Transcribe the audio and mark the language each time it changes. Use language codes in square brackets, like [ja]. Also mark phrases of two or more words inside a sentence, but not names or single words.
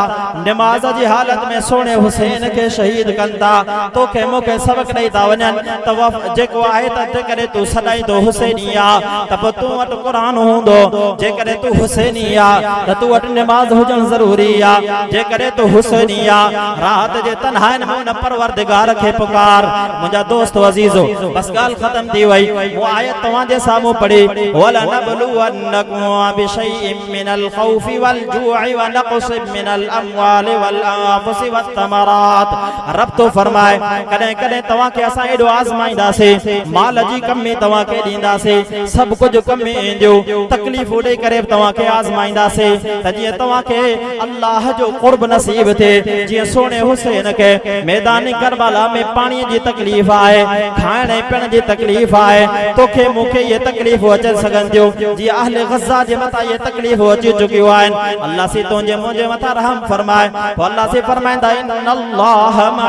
[sd] निमाज़ जी हालत में सोने हुसैन खे शहीद कनि था तोखे मूंखे सबक़ ॾेई था वञनि त जेको आहे त जेकॾहिं तूं सदाईंदो हुसैनी आहे त पोइ तूं वटि क़ुरान हूंदो जेकॾहिं तूं हुसैनी आहे त तूं वटि निमाज़ हुजणु ज़रूरी आहे जेकॾहिं तूं हुसैनी आहे रात जे तन्हाइन में उन परवरदिगार खे पुकार मुंहिंजा दोस्त अज़ीज़ो बस ॻाल्हि ख़त्म थी वई वो आयत तव्हांजे साम्हूं पढ़ी वलनबलुवन्नकुम [ar] بشيء من الخوف والجوع ونقص من الأموال والأنفس والثمرات [sd] रब तो फरमाए कॾहिं कॾहिं तव्हांखे असां एॾो आज़माईंदासीं माल जी कमी तव्हांखे ॾींदासीं सभु कुझु कमी ईंदियूं तकलीफ़ूं ॾेई करे तव्हांखे आज़माईंदासीं त जीअं तव्हांखे अल्लाह जो क़ुर्ब नसीब थिए जीअं सोने हुसैन खे मैदानी करबला में पाणीअ जी तकलीफ़ आहे खाइण ऐं पीअण जी तकलीफ़ आहे तोखे मूंखे इहे तकलीफ़ूं अची सघनि थियूं जीअं अहले गज़ा जे मथां इहे तकलीफ़ूं अची चुकियूं आहिनि अल्लाह से तुंहिंजे मुंहिंजे मथां रहम फरमाए पोइ अल्लाह से फरमाईंदा इन्नल्लाह